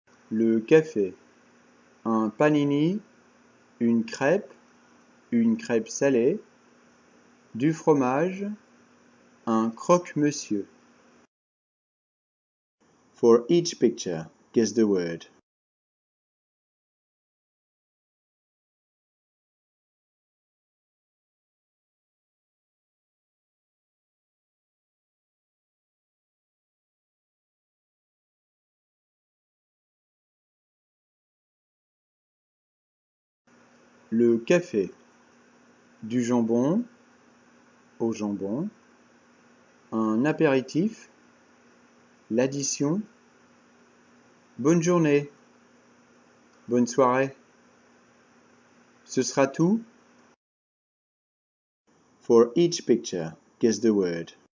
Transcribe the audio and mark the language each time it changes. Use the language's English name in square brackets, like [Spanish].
[French] Le café, un panini, une crêpe salée, du fromage, un croque-monsieur. [English] For each picture, guess the word. [French] Le café, du jambon, au jambon, un apéritif, l'addition, bonne journée, bonne soirée. Ce sera tout? [English] For each picture, guess the word.